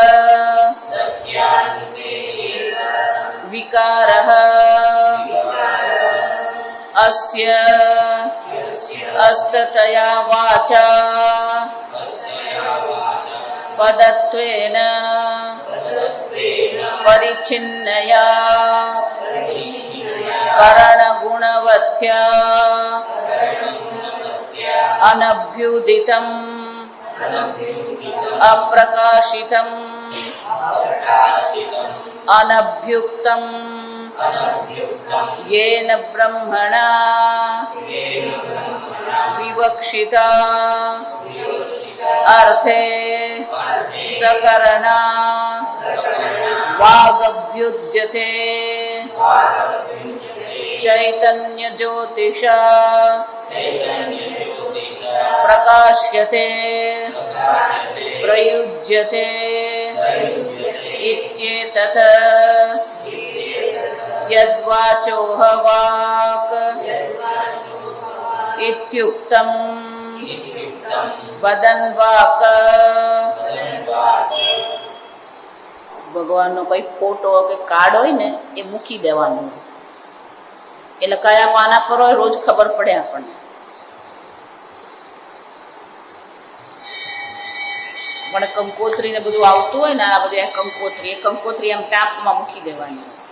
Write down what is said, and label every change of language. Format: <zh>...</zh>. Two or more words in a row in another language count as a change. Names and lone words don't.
<sa>विकारः अस्य अस्ततया वाचा पदत्वेन परिच्छिन्नया करणगुणवत्या अनभ्युदितम अप्रकाशितम अनभ्युक्तम येन ब्रह्मणा विवक्षिता अर्थे सकरणा वागभ्युज्यते चैतन्य ज्योतिषा प्रकाश्यते प्रयुज्यते इत्येतत् यद्वाचोह वाक् इत्युक्तम् वदन् वाक्.</sa> <gu>ભગવાનનો કઈ ફોટો કે કાર્ડ હોય ને એ મૂકી દેવાનું, એટલે કયા પાના પર હોય રોજ ખબર પડે આપણને. પણ કંકોત્રી ને બધું આવતું હોય ને, આ બધું કંકોત્રી એમ ટાપમાં મૂકી દેવાની.</gu>